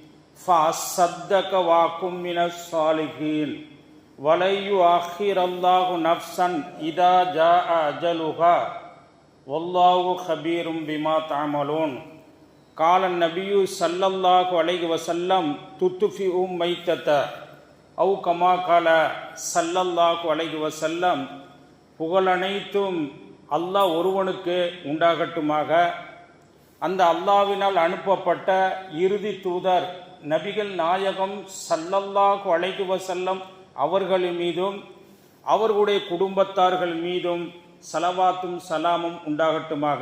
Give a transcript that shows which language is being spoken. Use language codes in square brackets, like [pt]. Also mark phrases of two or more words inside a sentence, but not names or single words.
[ar] فأصدق وأكن من الصالحين ولن يؤخر الله نفسا إذا جاء أجلها والله خبير بما تعملون قال النبي صلى الله عليه وسلم تطفئ ميتة أو كما قال صلى الله عليه وسلم [ta] புகழனைத்தும் அல்லாஹ் ஒருவனுக்கு உண்டாகட்டுமாக. அந்த அல்லாஹ்வினால் அனுப்பப்பட்ட இறுதி தூதர் நபிகள் நாயகம் [ar] صلى الله عليه وسلم [ta] அவர்கள் மீதும் அவர்களுடைய குடும்பத்தார்கள் மீதும் ஸலவாத்தும் சலாமும் உண்டாகட்டுமாக.